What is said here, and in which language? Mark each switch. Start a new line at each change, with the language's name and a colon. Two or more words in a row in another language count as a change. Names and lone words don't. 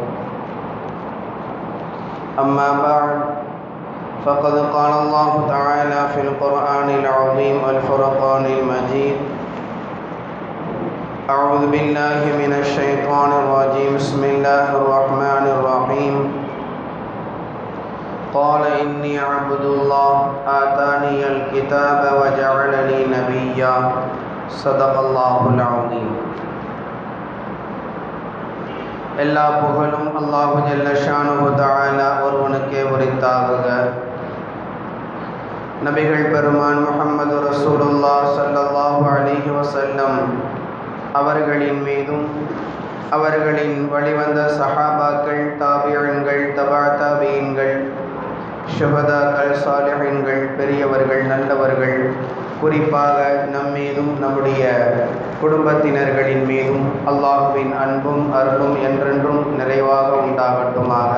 Arabic: أما بعد فقد قال الله تعالى في القرآن العظيم الفرقان المجيد أعوذ بالله من الشيطان الرجيم بسم الله الرحمن الرحيم قال إني عبد الله آتاني الكتاب وجعلني نبيا صدق الله العظيم.
Tamil: எல்லா புகழும்
Arabic: الله جل شأنه تعالى
Tamil: ஒருவனுக்கே உரித்தாகுக. நபிகள் பெருமான் முஹம்மது
Arabic: رسول الله صلى الله عليه وسلم
Tamil: அவர்களின் மீதும் அவர்களின் வழிவந்த சஹாபாக்கள், தாபிஈன்கள், தபா தாபிஈன்கள், ஷுஹதாக்கள், சாலிஹீன்கள், பெரியவர்கள், நல்லவர்கள், குறிப்பாக நம்மீதும் நம்முடைய குடும்பத்தினர்களின் மீதும் அல்லாஹுவின் அன்பும் அருளும் என்றென்றும் நிறைவாக உண்டாகட்டுமாக.